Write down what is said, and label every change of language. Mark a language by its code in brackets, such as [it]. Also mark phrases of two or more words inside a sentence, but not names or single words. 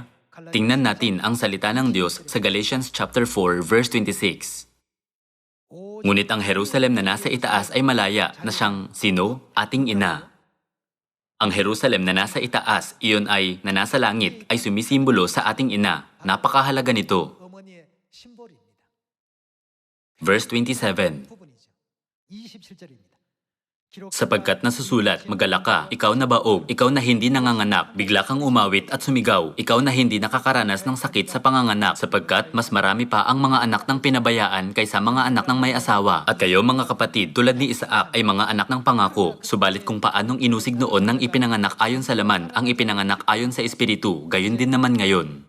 [tl] Tingnan natin ang salita ng Diyos sa Galatians [en] chapter 4 verse 26. [tl] Ngunit ang Jerusalem na nasa itaas ay malaya na siyang sino? Ating ina. Ang Jerusalem na nasa itaas, iyon ay na nasa langit, ay sumisimbolo sa ating ina. Napakahalaga nito. [ko] 어머니의 심볼입니다. [en] Verse 27. [ko] 부분이죠. 27절입니다. [tl] Sapagkat nasusulat, magalak ka, ikaw na baog, ikaw na hindi nanganganak, bigla kang umawit at sumigaw, ikaw na hindi nakakaranas ng sakit sa panganganak, sapagkat mas marami pa ang mga anak ng pinabayaan kaysa mga anak ng may asawa. At kayo mga kapatid, tulad ni Isaac ay mga anak ng pangako, subalit kung paanong inusig noon ng ipinanganak ayon sa laman, ang ipinanganak ayon sa espiritu, gayon din naman ngayon.